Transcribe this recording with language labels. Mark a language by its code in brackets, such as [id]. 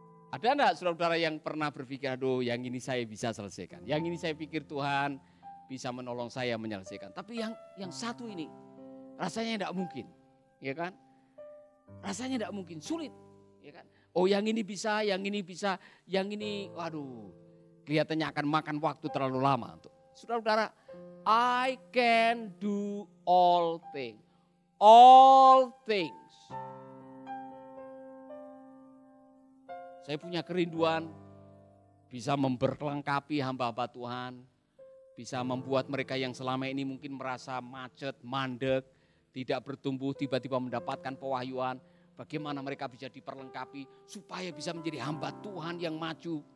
[id] Ada enggak saudara-saudara yang pernah berpikir, aduh yang ini saya bisa selesaikan, yang ini saya pikir Tuhan bisa menolong saya menyelesaikan. Tapi yang satu ini rasanya tidak mungkin, ya kan? Rasanya tidak mungkin, sulit, ya kan? Oh yang ini bisa, yang ini bisa, yang ini, waduh, kelihatannya akan makan waktu terlalu lama. [en] Saudara-saudara, I can do all things, all things. [id] Saya punya kerinduan bisa memperlengkapi hamba-hamba Tuhan, bisa membuat mereka yang selama ini mungkin merasa macet, mandek, tidak bertumbuh, tiba-tiba mendapatkan pewahyuan. Bagaimana mereka bisa diperlengkapi supaya bisa menjadi hamba Tuhan yang maju.